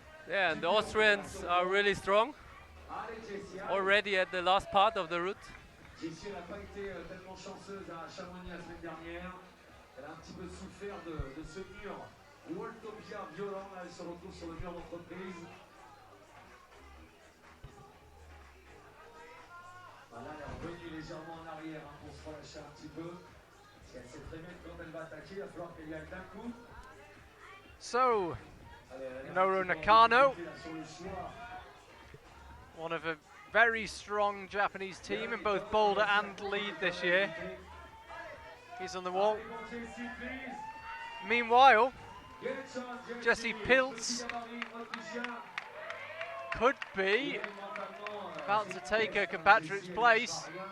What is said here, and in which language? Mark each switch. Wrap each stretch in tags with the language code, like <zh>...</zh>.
<en>Yeah, and the Austrians are really strong. Already at the last part of the route.</en> <fr>Jessie, elle n'a pas été tellement chanceuse à Chamonix la semaine dernière. Elle a un petit peu souffert de ce mur Worldtopia violent. Là, elle se retrouve sur le mur d'entreprise. Là, elle est revenue légèrement en arrière pour se relâcher un petit peu. Parce qu'elle sait très bien que quand elle va attaquer, il va falloir qu'elle y aille d'un coup.</fr> <en>So, Noru Nakano, one of a very strong Japanese team in both boulder and lead this year. He's on the wall. Meanwhile, Jessie Pilz could be about to take her compatriot's place.</en>